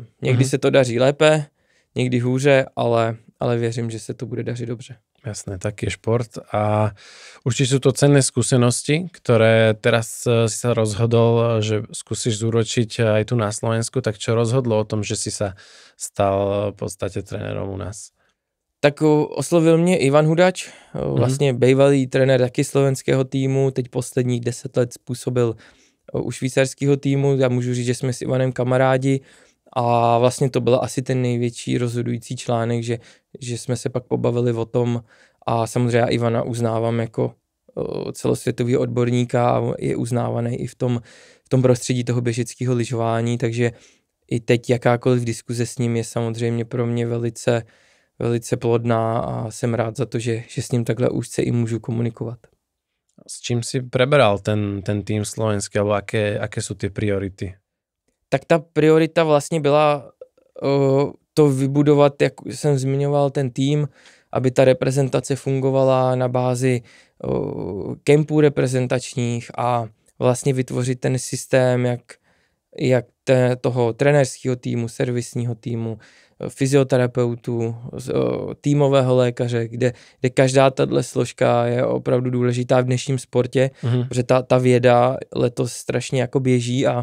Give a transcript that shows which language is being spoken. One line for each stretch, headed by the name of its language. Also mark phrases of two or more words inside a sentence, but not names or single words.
Czech: Někdy se to daří lépe, někdy hůře, ale věřím, že se to bude dařit dobře.
Slovak: Jasné, taký je šport a určite sú to cenné skúsenosti, ktoré teraz si sa rozhodol, že skúsiš zúročiť aj tu na Slovensku, tak čo rozhodlo o tom, že si sa stal v podstate trénerom u nás?
Czech: Tak oslovil mě Ivan Hudač, vlastně bývalý trenér taky slovenského týmu, teď posledních 10 let způsobil u švýcarského týmu, já můžu říct, že jsme s Ivanem kamarádi a vlastně to byl asi ten největší rozhodující článek, že jsme se pak pobavili o tom a samozřejmě já Ivana uznávám jako celosvětový odborníka a je uznávaný i v tom prostředí toho běžeckého lyžování, takže i teď jakákoliv diskuze s ním je samozřejmě pro mě velice plodná a jsem rád za to, že s ním takhle úzce i můžu komunikovat.
Slovak: S čím si preberal ten tým slovenský, alebo aké sú tie priority?
Czech: Tak ta priorita vlastně byla to vybudovat, jak jsem zmiňoval, ten tým, aby ta reprezentace fungovala na bázi kempů reprezentačních a vlastně vytvořit ten systém, jak toho trenérského týmu, servisního týmu, fyzioterapeutů, týmového lékaře, kde každá tato složka je opravdu důležitá v dnešním sportě, protože ta věda letos strašně jako běží